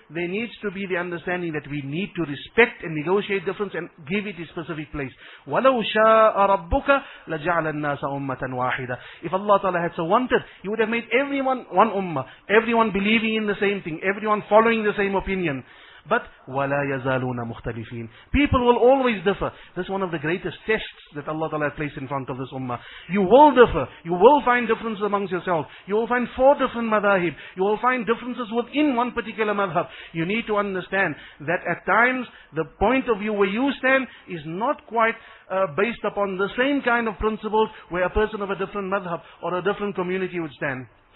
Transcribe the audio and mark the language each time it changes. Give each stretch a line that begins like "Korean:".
English: There needs to be the understanding that we need to respect and negotiate difference and give it a specific place.
Arabic: وَلَوْ شَاءَ رَبُّكَ لَجَعَلَ النَّاسَ أُمَّةً وَاحِدًا.
English: If Allah Ta'ala had so wanted, He would have made everyone one ummah, everyone believing in the same thing, everyone following the same opinion.
Arabic: But وَلَا يَزَالُونَ مُخْتَلِفِينَ.
English: People will always differ. This is one of the greatest tests that Allah Ta'ala has placed in front of this ummah. You will differ. You will find differences amongst yourselves. You will find 4 different madhahib. You will find differences within one particular madhab. You need to understand that at times the point of view where you stand is not quite based upon the same kind of principles where a person of a different madhab or a different community would stand.